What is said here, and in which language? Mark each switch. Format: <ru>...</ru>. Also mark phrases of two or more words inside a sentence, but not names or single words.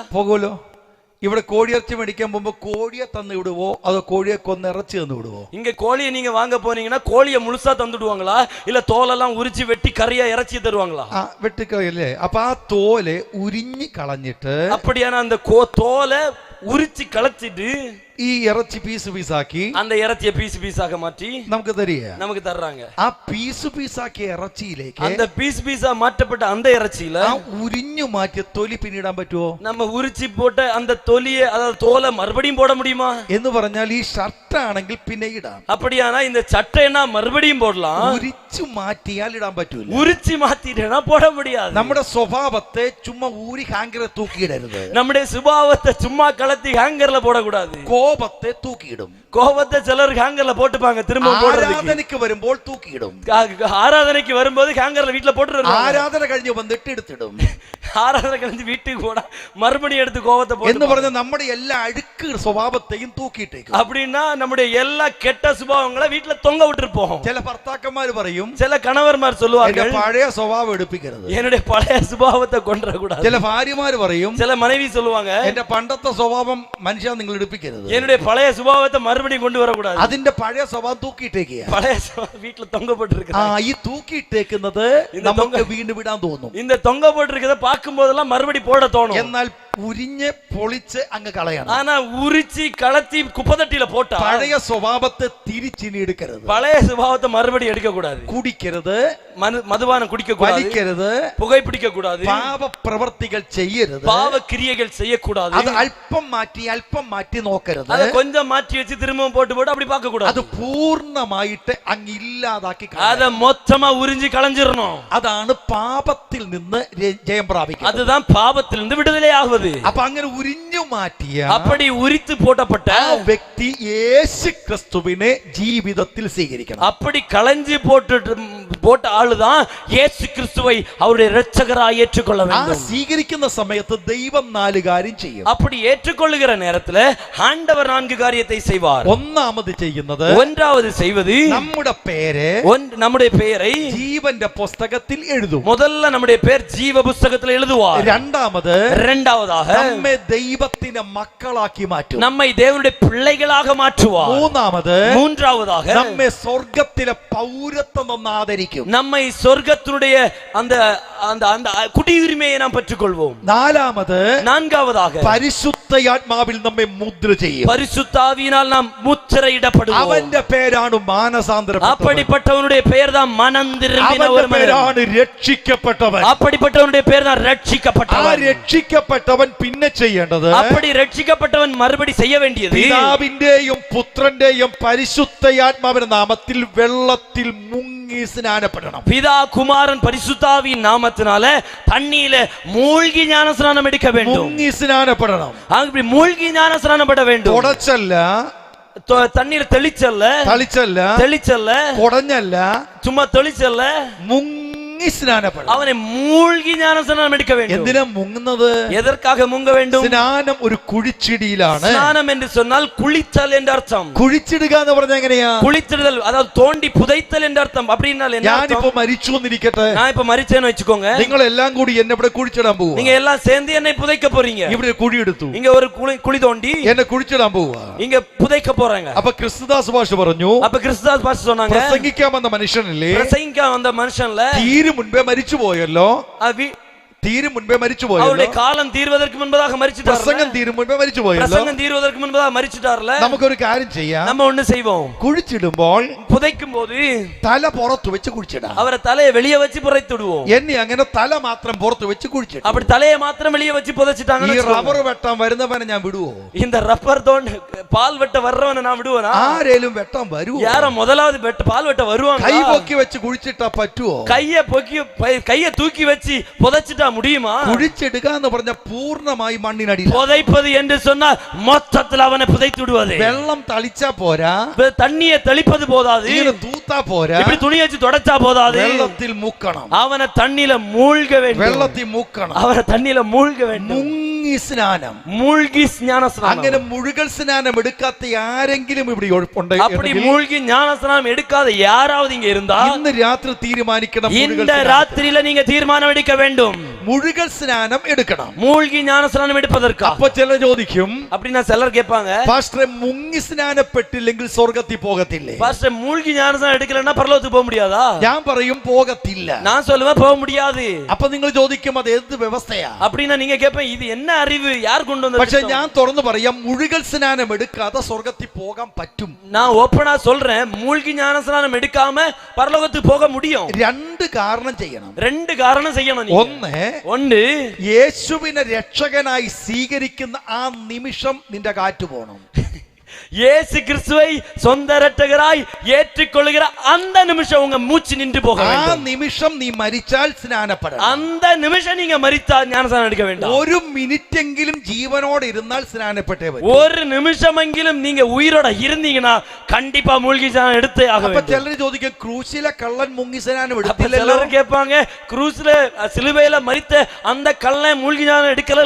<ml>പോകുമല്ലോ. ഇവിടെ കോഴിയിറച്ചി മേടിക്കാൻ പോകുമ്പോ കോഴിയെ തന്നു വിടുവോ അതോ കോഴിയെ കൊന്ന് ഇറച്ചി തന്നു വിടുവോ?</ml> <ta>இங்க கோழியை நீங்க வாங்க போனீங்கன்னா கோழியை முழுசா தந்துடுவாங்களா இல்ல தோலெல்லாம் உரிச்சு வெட்டி கறியா இறைச்சி தருவாங்களா?</ta> <ml>വെട്ടിക്കളയല്ലേ. അപ്പൊ ആ തോല് ഉരിഞ്ഞു കളഞ്ഞിട്ട്,</ml> <ta>அப்படியான அந்த தோலை உரிச்சு கலச்சிட்டு</ta> <ml>ഈ ഇറച്ചി പീസ് പീസാക്കി</ml> <ta>அந்த இறைச்சியை பீஸாக மாற்றி</ta> <ml>നമുക്ക് തരിക.</ml> <ta>நமக்கு தர்றாங்க.</ta> <ml>ആ പീസാക്കിയ ഇറച്ചിയിലേക്ക്</ml> <ta>அந்த பீஸா மாற்றப்பட்ட அந்த இறைச்சியில</ta> <ml>ആ உரிഞ്ഞു മാറ്റിയ തൊലി പിന്നിടാൻ പറ്റുമോ?</ml> <ta>நம்ம உரிச்சு போட்ட அந்த தொலியை, அதாவது தோலை மறுபடியும் போட முடியுமா?</ta> <ml>എന്ന് പറഞ്ഞാൽ ഈ ഷർട്ട് ആണെങ്കിൽ പിന്നെ ഇടാം.</ml> <ta>அப்படியானா இந்த சட்டைனா மறுபடியும் போடலாம்.</ta> <ml>ഉരിച്ചു മാറ്റിയാൽ ഇടാൻ പറ്റൂല.</ml> <ta>உரிச்சு மாத்திட்டேனா போட முடியாது.</ta> <ml>നമ്മുടെ സ്വഭാവത്തെ ചുമ്മാ ഊരി ഹാങ്കറെ തൂക്കിയിടരുത്.</ml> <ta>நம்முடைய சுபாவத்தை சும்மா கலத்தி ஹேங்கர்ல போடக்கூடாது.</ta> <ml>കോപത്തെ തൂക്കിയിടും.</ml> <ta>கோபத்தை சிலர் ஹேங்கர்ல போட்டுப்பாங்க, திரும்ப</ta> <ml>ആരാധനയ്ക്ക് വരുമ്പോൾ തൂക്കിയിടും.</ml> <ta>ஆராதனைக்கு வரும்போது ஹேங்கர்ல வீட்டுல போட்டு</ta> <ml>ആരാധന കഴിഞ്ഞ് വന്നിട്ട് എടുത്തിടും.</ml> <ta>ஆராதனை கழிஞ்சு வீட்டுக்கு போனா மறுபடியும் எடுத்து கோபத்தை</ta> <ml>എന്ന്</ml> <ta>போட்டு</ta> <ml>പറഞ്ഞ നമ്മുടെ എല്ലാ അഴുക്ക് സ്വഭാവത്തെയും തൂക്കിയിട്ടേക്കും.</ml> <ta>அப்படின்னா நம்முடைய எல்லா கெட்ட சுபாவங்களை வீட்டுல தொங்க விட்டுருப்போம்.</ta> <ml>ചില ഭർത്താക്കന്മാര് പറയും,</ml> <ta>சில கணவர்மார்</ta> <ml>എന്റെ</ml> <ta>சொல்லுவாங்க,</ta> <ml>പഴയ സ്വഭാവം എടുപ്പിക്കരുത്.</ml> <ta>என்னுடைய பழைய சுபாவத்தை கொண்டுற கூடாது.</ta> <ml>ചില ഭാര്യമാര് പറയും,</ml> <ta>சில மனைவி சொல்லுவாங்க,</ta> <ml>എന്റെ പണ്ടത്തെ സ്വഭാവം മനുഷ്യ നിങ്ങൾ എടുപ്പിക്കരുത്.</ml> <ta>என்னுடைய பழைய சுபாவத்தை மறுபடியும் கொண்டு வரக்கூடாது.</ta> <ml>അതിന്റെ പഴയ സ്വഭാവം തൂക്കിയിട്ടേക്കുക.</ml> <ta>பழைய வீட்டுல தொங்க போட்டு</ta> <ml>ഈ തൂക്കിയിട്ടേക്കുന്നത് നമുക്ക് വീണ്ടും വിടാൻ തോന്നും.</ml> <ta>இந்த தொங்க போட்டு பார்க்கும் போதெல்லாம் மறுபடி போட தோணும்.</ta> <ml>എന്നാൽ ഉരിഞ്ഞ് പൊളിച്ച് അങ്ങ് കളയണം.</ml> <ta>ஆனா உரிச்சி களத்தி குப்பதட்டில போட்டா</ta> <ml>പഴയ സ്വഭാവത്തെ തിരിച്ചിനി എടുക്കരുത്.</ml> <ta>பழைய சுபாவத்தை மறுபடி எடுக்க கூடாது.</ta> <ml>കുടിക്കരുത്,</ml> <ta>மதுபானம் குடிக்க கூடாது,</ta> <ml>വലിക്കരുത്,</ml> <ta>புகைப்பிடிக்க கூடாது,</ta> <ml>പാപ പ്രവർത്തികൾ ചെയ്യരുത്,</ml> <ta>பாவ கிரியைகள் செய்யக்கூடாது.</ta> <ml>അത് അല്പം മാറ്റി നോക്കരുത്.</ml> <ta>அதை கொஞ்சம் மாற்றி வச்சு திரும்பவும் போட்டு அப்படி பார்க்க கூடாது.</ta> <ml>അത് പൂർണ്ണമായിട്ട് അങ്ങ് ഇല്ലാതാക്കി</ml> <ta>அதை மொத்தமா உறிஞ்சி കളஞ்சிரணும்.</ta> <ml>അതാണ് പാപത്തിൽ നിന്ന് ജയം പ്രാപിക്കുന്നത്.</ml> <ta>அதுதான் பாவத்திலிருந்து விடுதலை ஆகுவது.</ta> <ml>അപ്പൊ അങ്ങനെ ഉരിഞ്ഞു മാറ്റിയ</ml> <ta>அப்படி உரித்து போட்டப்பட்ட</ta> <ml>ആ വ്യക്തി യേശു ക്രിസ്തുവിനെ ജീവിതത്തിൽ സ്വീകരിക്കണം.</ml> <ta>அப்படி களஞ்சி போட்ட ஆளுதான் இயேசு கிறிஸ்துவை அவருடைய இரட்சகராய் ஏற்றுக்கொள்ள</ta> <ml>ആ</ml> <ta>வேண்டும்.</ta> <ml>സ്വീകരിക്കുന്ന സമയത്ത് ദൈവം 4 കാര്യം ചെയ്യും.</ml> <ta>அப்படி ஏற்றுக்கொள்ளுகிற நேரத்துல ஆண்டவர் 4 காரியத்தை செய்வார்.</ta> <ml>ഒന്നാമത് ചെയ്യുന്നത്,</ml> <ta>ஒன்றாவது செய்வது,</ta> <ml>നമ്മുടെ പേര്</ml> <ta>நம்முடைய பெயரை</ta> <ml>ജീവന്റെ പുസ്തകത്തിൽ എഴുതും.</ml> <ta>முதல்ல நம்முடைய பேர் ஜீவ புஸ்தகத்தில் எழுதுவார்.</ta> <ml>രണ്ടാമത്</ml> <ta>இரண்டாவதாக</ta> <ml>നമ്മെ ദൈവത്തിന്റെ മക്കളാക്കി മാറ്റും.</ml> <ta>நம்மை தேவனுடைய பிள்ளைகளாக மாற்றுவார். மூன்றாவதாக</ta> <ml>നമ്മെ സ്വർഗത്തിലെ പൗരത്വം ആദരിക്കും.</ml> <ta>நம்மை சொர்க்கத்தினுடைய அந்த அந்த அந்த குடியுரிமையை நாம் பெற்றுக்கொள்வோம். நான்காவதாக</ta> <ml>പരിശുദ്ധാത്മാവിൽ നമ്മെ മുദ്ര ചെയ്യും.</ml> <ta>பரிசுத்தாவியினால் நாம் முத்திரையிடப்படுவோம்.</ta> <ml>അവന്റെ പേരാണ് മാനസാന്തരപ്പെട്ടവൻ.</ml> <ta>அப்படிப்பட்டவனுடைய பெயர் தான் மனம் திரும்பின ஒரு</ta> <ml>അവന്റെ പേരാണ് രക്ഷിക്കപ്പെട്ടവൻ.</ml> <ta>அப்படிப்பட்டவனுடைய பெயர் தான் ரட்சிக்கப்பட்டவன்.</ta> <ml>ആ രക്ഷിക്കപ്പെട്ടവൻ പിന്നെ ചെയ്യേണ്ടത്,</ml> <ta>அப்படி ரட்சிக்கப்பட்டவன் மறுபடி செய்ய வேண்டியது,</ta> <ml>പിതാവിന്റെയും പുത്രന്റെയും പരിശുദ്ധാത്മാവിന്റെ നാമത്തിൽ വെള്ളത്തിൽ മുങ്ങി മുങ്ങി സ്നാനപ്പെടണം.</ml> <ta>பிதா குமாரன் பரிசுத்தாவியின் நாமத்தினால தண்ணியில மூழ்கி ஞானஸ்நானம் எடுக்க வேண்டும்.</ta> <ml>മുങ്ങി സ്നാനപ്പെടണം.</ml> <ta>அப்படி மூழ்கி ஞானஸ்நானப்பட வேண்டும்.</ta> <ml>തുടച്ചല്ല,</ml> <ta>தண்ணீர் தெளிச்சல்ல,</ta> <ml>തളിച്ചല്ല,</ml> <ta>தெளிச்சல்ல,</ta> <ml>കുടഞ്ഞല്ല,</ml> <ta>சும்மா தெளிச்சல்ல,</ta> <ml>മുങ്ങി സ്നാനപ്പെടണം.</ml> <ta>அவனை மூழ்கி ஞானஸ்நானம் எடுக்க வேண்டும்.</ta> <ml>എന്തിനാ മുങ്ങുന്നത്?</ml> <ta>எதற்காக முங்க வேண்டும்?</ta> <ml>സ്നാനം ഒരു കുഴിച്ചിടിയിലാണ്.</ml> <ta>ஸ்நானம் என்று சொன்னால் குளித்தல் என்று அர்த்தம்.</ta> <ml>കുഴിച്ചിടുക എന്ന് പറഞ്ഞ എങ്ങനെയാ?</ml> <ta>குளித்திடுதல், அதாவது தோண்டி புதைத்தல் என்று அர்த்தம். அப்படின்னா என்ன</ta> <ml>ഞാനിപ്പോ</ml> <ta>அர்த்தம்?</ta> <ml>മരിച്ചു എന്നിരിക്കട്ടെ,</ml> <ta>நான் இப்ப மரிச்சேன்னு வச்சுக்கோங்க,</ta> <ml>നിങ്ങൾ എല്ലാം കൂടി എന്നെ ഇവിടെ കുഴിച്ചിടാൻ പോവുക.</ml> <ta>நீங்க എല്ലാം சேர்ந்து என்னை புதைக்க போறீங்க.</ta> <ml>ഇവിടെ കുഴി എടുത്തു,</ml> <ta>இங்க ஒரு குழி தோண்டி</ta> <ml>എന്നെ കുഴിച്ചിടാൻ പോവുക.</ml> <ta>இங்க புதைக்க போறாங்க.</ta> <ml>അപ്പൊ ക്രിസ്തുദാസ് ഭാഷ പറഞ്ഞു,</ml> <ta>அப்ப கிறிஸ்துதாஸ் பாஸ்டர் சொன்னாங்க,</ta> <ml>പ്രസംഗിക്കാൻ വന്ന മനുഷ്യനില്ലേ,</ml> <ta>பிரசங்கிக்க வந்த மனுஷன்ல</ta> <ml>തീരു മുൻപേ മരിച്ചു പോയല്ലോ, തീരു മുൻപേ മരിച്ചു പോയല്ലോ,</ml> <ta>அவருடைய காலம் தீர்வதற்கு முன்பதாக மரிச்சிட்டார்ல,</ta> <ml>പ്രസംഗം തീരു മുൻപേ മരിച്ചു പോയല്ലോ.</ml> <ta>பிரசங்கம் தீர்வதற்கு முன்பதாக மரிச்சிட்டார்ல.</ta> <ml>നമുക്കൊരു കാര്യം ചെയ്യാം,</ml> <ta>நம்ம ஒண்ணு செய்வோம்,</ta> <ml>കുഴിച്ചിടുമ്പോൾ</ml> <ta>புதைக்கும் போது</ta> <ml>തല പുറത്തു വെച്ച് കുഴിച്ചിടാം.</ml> <ta>அவரை தலையை வெளியே வச்சு புதைத்துடுவோம்.</ta> <ml>എന്നെ അങ്ങനെ തല മാത്രം പുറത്തു വെച്ച് കുഴിച്ചിടും.</ml> <ta>அப்படி தலையை மாத்திரம் வெளியே வச்சு</ta> <ml>ഈ</ml> <ta>புதைச்சிட்டாங்கன்னு</ta> <ml>റബ്ബർ വെട്ടാൻ വരുന്നവനെ ഞാൻ വിടുവോ?</ml> <ta>இந்த ரப்பர் தோண்ட பால் வெட்ட வர்றவனை நான் விடுவேனா?</ta> <ml>ആരേലും വെട്ടാൻ വരുവോ?</ml> <ta>யாரும் முதலாவது பால் வெட்ட வருவாங்க?</ta> <ml>കൈ പൊക്കി വെച്ച് കുഴിച്ചിട്ടാ പറ്റുവോ?</ml> <ta>கைய தூக்கி வச்சு புதைச்சிட்டா முடியுமா?</ta> <ml>കുഴിച്ചിടുക എന്ന് പറഞ്ഞ പൂർണ്ണമായി മണ്ണിനടിയിൽ.</ml> <ta>புதைப்பது என்று சொன்னால் மொத்தத்தில் அவனை புதைத்து விடுவது.</ta> <ml>വെള്ളം തളിച്ചാ പോരാ,</ml> <ta>தண்ணியை தெளிப்பது போதாது,</ta> <ml>ഇങ്ങനെ തൂത്താ പോരാ,</ml> <ta>இப்படி துணி வச்சு தொடச்சா போதாது,</ta> <ml>വെള്ളത്തിൽ മുക്കണം.</ml> <ta>அவனை தண்ணியில மூழ்க வேண்டும்.</ta> <ml>വെള്ളത്തിൽ മുക്കണം.</ml> <ta>அவரை தண்ணியில மூழ்க வேண்டும்.</ta> <ml>മുങ്ങി സ്നാനം.</ml> <ta>மூழ்கி ஞானஸ்நானம்.</ta> <ml>അങ്ങനെ മുഴുകൽ സ്നാനം എടുക്കാത്ത ആരെങ്കിലും ഇവിടെ</ml> <ta>அப்படி மூழ்கி ஞானஸ்நானம் எடுக்காத யாராவது இங்க இருந்தா</ta> <ml>ഇന്ന് രാത്രി തീരുമാനിക്കണം.</ml> <ta>இந்த ராத்திரியில நீங்க தீர்மானம் எடுக்க வேண்டும்.</ta> <ml>മുഴുകൽ സ്നാനം എടുക്കണം.</ml> <ta>மூழ்கி ஞானஸ்நானம் எடுப்பதற்கு.</ta> <ml>അപ്പൊ ചില ചോദിക്കും,</ml> <ta>அப்படின்னா சிலர் கேட்பாங்க,</ta> <ml>പാസ്റ്ററെ മുങ്ങി സ്നാനപ്പെട്ടില്ലെങ്കിൽ സ്വർഗ്ഗത്തിൽ പോകത്തില്ലേ?</ml> <ta>பாஸ்டர் மூழ்கி ஞானஸ்நானம் எடுக்கலன்னா பரலோகத்துக்கு போக முடியாதா?</ta> <ml>ഞാൻ പറയും പോകത്തില്ല.</ml> <ta>நான் சொல்லுவேன் போக முடியாது.</ta> <ml>അപ്പൊ നിങ്ങൾ ചോദിക്കും, അത് എന്ത് വ്യവസ്ഥയാ?</ml> <ta>அப்படின்னா நீங்க கேட்பேன், இது என்ன அறிவு, யார் கொண்டு வந்த?</ta> <ml>പക്ഷെ ഞാൻ തുറന്നു പറയാം, മുഴുകൽ സ്നാനം എടുക്കാതെ സ്വർഗ്ഗത്തിൽ പോകാൻ പറ്റും.</ml> <ta>நான் ஓப்பனா சொல்றேன், மூழ்கி ஞானஸ்நானம் எடுக்காம பரலோகத்துக்கு போக முடியும்.</ta> <ml>രണ്ട് കാരണം ചെയ്യണം.</ml> <ta>ரெண்டு காரணம் செய்யணும் நீங்க.</ta> <ml>ഒന്ന്, യേശുവിനെ രക്ഷകനായി സ്വീകരിക്കുന്ന ആ നിമിഷം നിന്റെ കാറ്റ് പോണം.</ml> <ta>இயேசு கிறிஸ்துவை சொந்த இரட்சகராய் ஏற்றுக்கொள்கிற அந்த நிமிஷம் உங்க மூச்சு நின்று போக வேண்டும்.</ta> <ml>ആ നിമിഷം നീ മരിച്ചാൽ സ്നാനപ്പെടണം.</ml> <ta>அந்த நிமிஷம் நீங்க மரித்தால் ஞானஸ்நானம் எடுக்க வேண்டாம்.</ta> <ml>ഒരു മിനിറ്റെങ്കിലും ജീവനോടെ ഇരുന്നാൽ സ്നാനപ്പെട്ടേ പറ്റൂ.</ml> <ta>ஒரு நிமிஷமெങ്കിലും நீங்க உயிரோட இருந்தீங்கன்னா கண்டிப்பா மூழ்கி ஸ்நானம் எடுத்தே ஆக</ta> <ml>അപ്പൊ</ml> <ta>வேண்டும்.</ta> <ml>ചിലർ ചോദിക്കും, ക്രൂശിലെ കള്ളൻ മുങ്ങി സ്നാനം</ml> <ta>அப்ப</ta> <ml>എടുത്തില്ലല്ലോ?</ml> <ta>சிலர் கேட்பாங்க, ക്രൂസിലെ സിലുവയിல மரித்த அந்த கள்ளன் மூழ்கி ஸ்நானம் எடுக்கலல்ல?</ta>